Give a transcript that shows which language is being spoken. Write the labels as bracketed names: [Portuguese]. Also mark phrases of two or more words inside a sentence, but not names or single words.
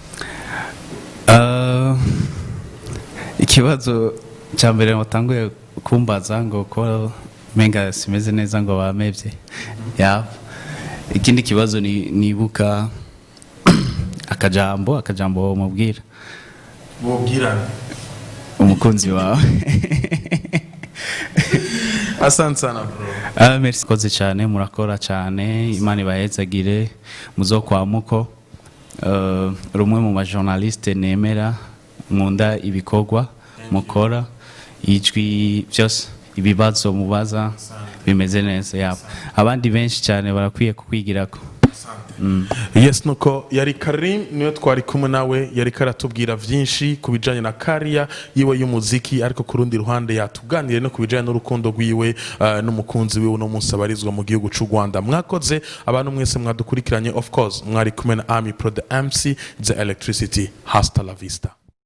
[Kinyarwanda] Ikibazo cya mbere natangiye kumbaza ngo ko menga simeze neza ngo bamevye. Ikindi kibazo nibuka akajambo mubwira umukunzi wawe. [Swahili] Asante sana bro. [Kinyarwanda] Merci koze cyane, murakora cyane, Imana ibahezagire muzokwamuko. Rumwe mu ba journaliste nemera, nkunda ibikorwa mukora, ijwi byose ibibazo mubaza bimeze neza. Abandi benshi cyane barakwiye kukwigirako. [Rundi] Yes nuko yari Karim, niwe twari kumwe nawe, yari karatubwira vyinshi kubijanye na career yiwe y'umuziki, ariko kurundi ruhande yatuganire no kubijanye n'urukundo rwiwe n'umukunzi wiwe no munsi abarizwa mu gihugu cy'u Rwanda. Mwakoze abantu mwese mwadukurikiranye, [English] of course [Rundi] mwari kumwe na Amipro [English] the MC the electricity. [Spanish] Hasta la vista.